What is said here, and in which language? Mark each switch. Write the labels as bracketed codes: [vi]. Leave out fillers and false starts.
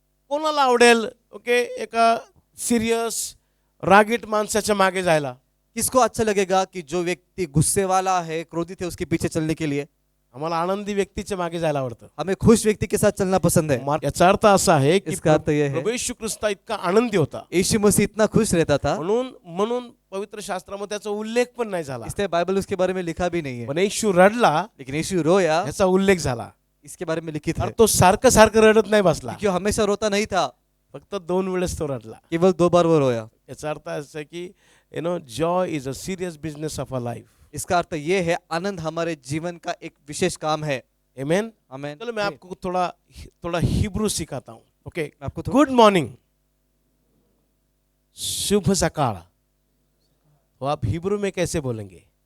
[mr] कोणाला आवडेल ओके एका सिरियस रागीट माणसाच्या मागे जायला? [hi] किसको अच्छा लगेगा कि जो व्यक्ति गुस्से वाला है, क्रोधित है, उसके पीछे चलने के लिए? [mr] आम्हाला आनंदी व्यक्तीच्या मागे जायला आवडतं. [hi] हमें खुश व्यक्ति के साथ चलना पसंद है। [mr] याचा अर्थ असा आहे की [hi] इसका अर्थ यह है, [mr] प्रभू येशू ख्रिस्त इतका आनंदी होता, [hi] यीशु मसीह इतना खुश रहता था, [mr] म्हणून पवित्र शास्त्रामध्ये त्याचा उल्लेख पण नाही झाला. [hi] इसलिए बाइबल उसके बारे में लिखा भी नहीं है, [mr] पण येशू रडला [hi] लेकिन यीशु रोया [mr] ह्याचा उल्लेख झाला. [hi] इसके बारे में लिखित है. [mr] तर तो सारखं सारखं रडत नाही बसला, [hi] क्योंकि वो हमेशा रोता नहीं था, [mr] फक्त 2 वेळेस तो रडला. [hi] केवल 2 बार वो रोया. [mr] याचा अर्थ असा आहे की [en] Joy is a serious business of a life. [hi] इसका अर्थ ये है आनंद हमारे जीवन का एक विशेष काम है. आमेन. आमेन. चलो मैं आपको थोड़ा हिब्रू सिखाता हूँ. [en] Okay. [hi] आपको गुड मॉर्निंग, [mr] शुभ सकाळ, [hi] तो आप हिब्रू में कैसे बोलेंगे?